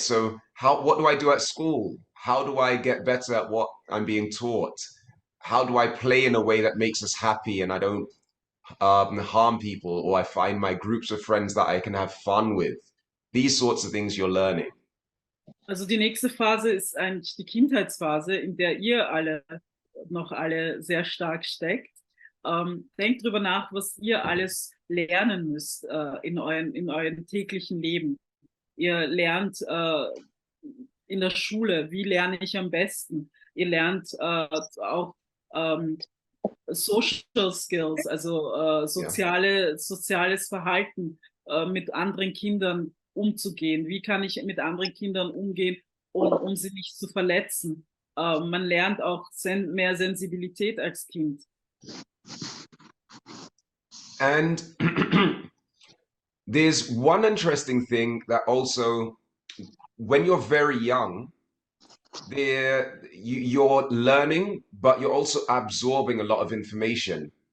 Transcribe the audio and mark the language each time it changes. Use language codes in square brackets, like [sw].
[en] So what do I do at school? How do I get better at what I'm being taught? How do I play in a way that makes us happy and I don't harm people, or I find my groups of friends that I can have fun with? These sorts of things you're learning. [de] Also die nächste Phase ist eigentlich die Kindheitsphase, in der ihr noch alle sehr stark steckt. Denkt drüber nach, was ihr alles lernen müsst in eurem täglichen Leben. Ihr lernt in der Schule, wie lerne ich am besten? Ihr lernt auch Social Skills, also soziales Verhalten, mit anderen Kindern umzugehen. Wie kann ich mit anderen Kindern umgehen, um sie nicht zu verletzen? Man lernt auch mehr Sensibilität als Kind. [en] And there's one interesting thing that also, when you're very young, you're learning, but you're also absorbing a lot of information.